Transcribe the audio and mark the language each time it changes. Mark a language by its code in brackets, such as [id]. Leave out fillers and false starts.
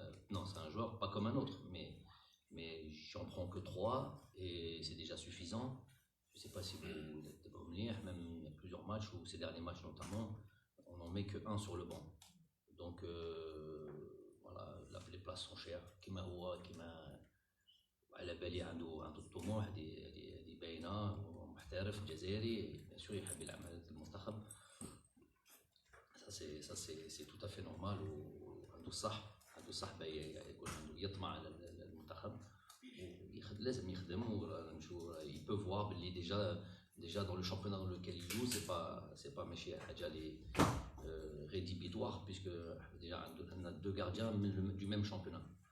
[fr] Non, c'est un joueur pas comme un autre, mais j'en prends que 3 et c'est déjà suffisant. Je sais pas si vous êtes même il y a plusieurs matchs, ou ces derniers matchs notamment, on n'en met que 1 sur le banc. Donc voilà, les places sont chères. [ar] كما هو كما على بالي عنده الطموح هذه باينه، محترف جزائري بيان سور يحب يلعب مع المنتخب. [fr] Ça c'est tout à fait normal، [ar] وعنده الصح يطمع على المنتخب لازم يخدم. [fr] il peut voir باللي déjà dans le championnat dans lequel il joue c'est pas [ar] ماشي حاجه اللي [fr] rédhibitoire, puisque déjà on a 2 gardiens du même championnat.